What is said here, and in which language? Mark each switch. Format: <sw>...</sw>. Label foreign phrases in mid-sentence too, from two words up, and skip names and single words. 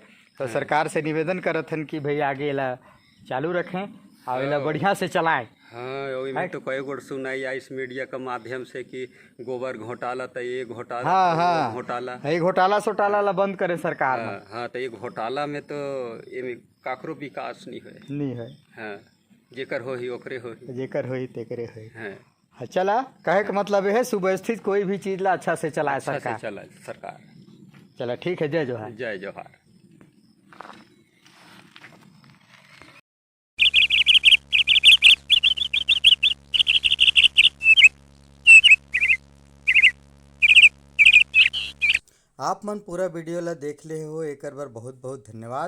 <hne>तो सरकार से निवेदन करत हन कि भाई आगे ला चालू रखें और इला बढ़िया से चलाएं। हाँ, वही में तो कई गोड़ सुनाई आई इस मीडिया के माध्यम से कि गोबर घोटाला तो ये घोटाला हाँ तो हाँ, वो घोटाला। ये घोटाला सोटाला ला बंद करे सरकार हाँ, हाँ, तो ये घोटाला में तो ये काकरो विकास नहीं है। नहीं है। हाँ, जेकर हो ही ओकरे हो ही। जेकर होई तेकरे होई। हाँ, चला कहे का मतलब है सुव्यवस्थित कोई भी चीज ला अच्छा से चलाए अच्छा से सरकार। चला सरकार। चला ठीक है, जय जोहार। जय जोहार। आप मन पूरा वीडियो ला देख ले हो, एक बार बहुत बहुत धन्यवाद।</hne>